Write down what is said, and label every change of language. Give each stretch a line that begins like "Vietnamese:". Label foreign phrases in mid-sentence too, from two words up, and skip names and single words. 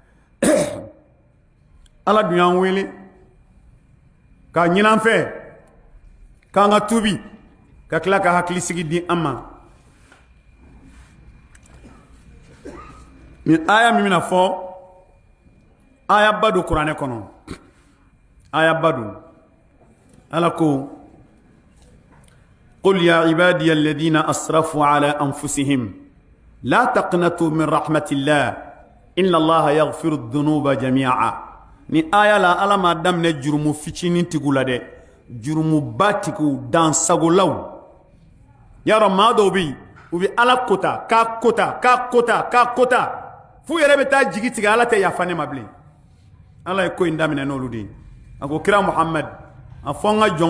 Bambara: ala dun y'an wele k'a ɲini an fɛ k'an ka tuubi ka tila ka hakilisigi di an ma nin aya min bɛna fɔ aya ba don kuranɛ kɔnɔ aya ba don ala ko
Arabic: قل يا عبادي الذين أسرفوا على أنفسهم لا تقنطوا من رحمة الله إن الله يغفر الذنوب جميعا
Bambara: ni aya la ala ma daminɛ jurumu fitinin tigiw la dɛ jurumuba tigiw dansagolaw yarɔ maa dɔw bɛ yen u bɛ ala kota k'a kota f'u yɛrɛ bɛ taa jigi tigɛ ala tɛ yafa ne ma bilen ala ye ko in daminɛ n'olu de ye a ko kira muhamad a fɔ n ka jɔnw